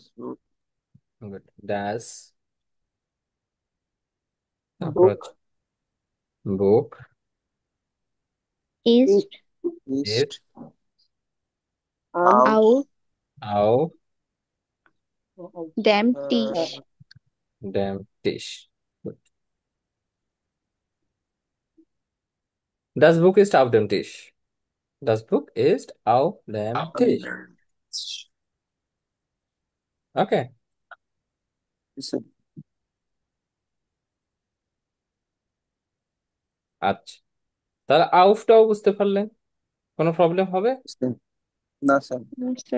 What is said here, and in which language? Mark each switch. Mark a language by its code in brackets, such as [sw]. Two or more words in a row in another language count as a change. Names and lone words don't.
[bn] ড্যাশ, তারপর [de] বুক [bn] হচ্ছে বুক, [de] ইস্ট। ইস্ট আম আউট। আউট। আউ, dem Tisch. dem Tisch. Das Buch ist auf dem Tisch. Das Buch ist auf dem Tisch. [bn] ওকে। আচ্ছা, তাহলে আউফটাও বুঝতে পারলেন, কোনো প্রবলেম হবে? না স্যার। স্যার।